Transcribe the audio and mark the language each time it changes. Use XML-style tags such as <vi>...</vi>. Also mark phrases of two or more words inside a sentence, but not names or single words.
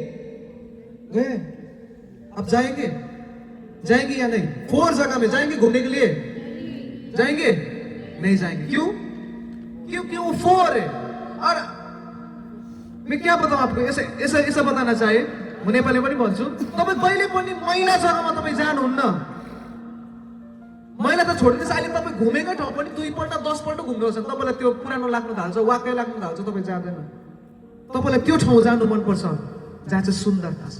<hi>गए? आप जाएंगे या नहीं? 4 जगह में जाएंगे घूमने के लिए? जाएंगे? नहीं जाएंगे। क्यों? क्योंकि वो 4 है। और मैं क्या बताऊं आपको, ऐसा बताना चाहिए,</hi> <ne>म नेपाली पनि भन्छु, तपाईं कहिले पनि मैला जग्गामा तपाईं जानुहुन्न। मैला त छोड्दिनुहोस्, अहिले तपाईँ घुमेकै ठाउँ पनि 2 पल्ट 10 पल्ट घुम्नुहुन्छ, तपाईँलाई त्यो पुरानो लाग्न थाल्छ, वाक्कै लाग्न थाल्छ, तपाईँ जाँदैन। तपाईँलाई त्यो ठाउँ जानु मनपर्छ जहाँ चाहिँ सुन्दरता छ।</ne>